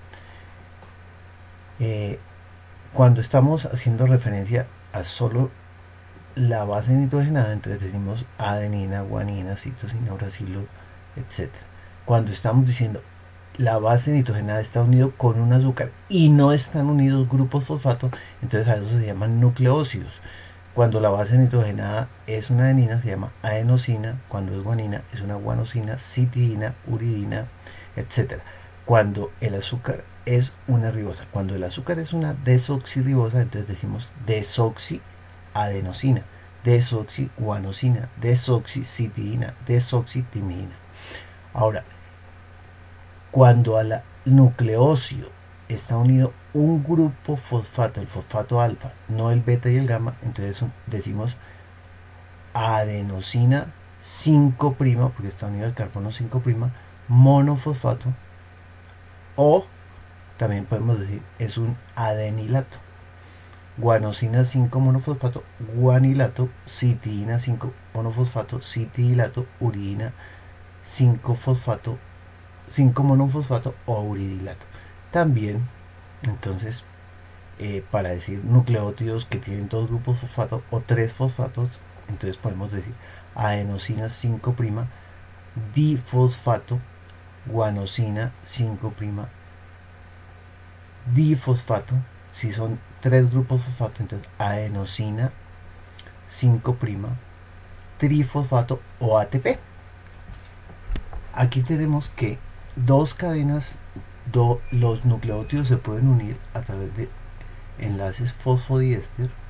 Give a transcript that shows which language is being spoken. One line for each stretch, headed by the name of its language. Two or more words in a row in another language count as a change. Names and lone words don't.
Spanish: Cuando estamos haciendo referencia a solo la base nitrogenada, entonces decimos adenina, guanina, citosina, uracilo, etc. Cuando estamos diciendo la base nitrogenada está unido con un azúcar y no están unidos grupos fosfato, entonces a eso se llaman nucleósidos. Cuando la base nitrogenada es una adenina se llama adenosina, cuando es guanina es una guanosina, citidina, uridina, etc. Cuando el azúcar es una ribosa, cuando el azúcar es una desoxirribosa, entonces decimos desoxiadenosina, desoxiguanosina, desoxicitidina, desoxitimidina. Ahora, cuando a la nucleósido está unido un grupo fosfato, el fosfato alfa, no el beta y el gamma, entonces decimos adenosina 5', porque está unido al carbono 5', monofosfato, o también podemos decir es un adenilato. Guanosina 5 monofosfato, guanilato, citidina 5 monofosfato, citidilato, uridina 5 fosfato, 5 monofosfato o uridilato. También, entonces, para decir nucleótidos que tienen dos grupos fosfato o tres fosfatos, entonces podemos decir adenosina 5', difosfato, guanosina 5', difosfato. Si son tres grupos fosfato, entonces adenosina 5', trifosfato o ATP. Aquí tenemos que dos cadenas, los nucleótidos se pueden unir a través de enlaces fosfodiéster.